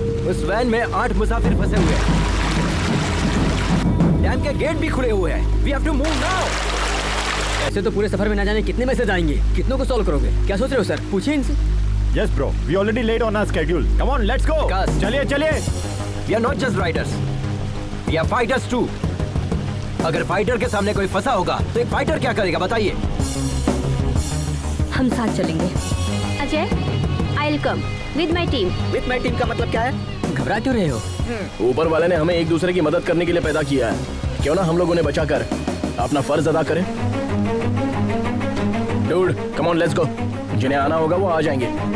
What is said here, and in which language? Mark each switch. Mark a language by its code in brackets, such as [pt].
[hi] उस वैन में 8 मुसाफिर फंसे हुए हैं। डैम के गेट भी खुले हुए हैं। [en] We have to move now. [hi] ऐसे तो पूरे सफर में ना जाने कितने मैसेज आएंगे। कितनों को सॉल्व करोगे? क्या सोच रहे हो सर? पूछिए इनसे। [en] Yes bro, we already late on our schedule. Come on, let's go. [hi] चलिए। [en] We are not just riders. We are fighters too. [hi] अगर फाइटर के सामने कोई फंसा होगा तो एक फाइटर क्या करेगा बताइए? हम साथ चलेंगे। [en] Ajay, I'll come with my team. With my team [hi] का मतलब क्या है? घबरा क्यों रहे हो? ऊपर वाले ने हमें एक दूसरे की मदद करने के लिए पैदा किया है। क्यों ना हम लोग उन्हें बचाकर अपना फर्ज अदा करें? [en] Dude, come on, let's go. [hi] जिन्हें आना होगा वो आ जाएंगे।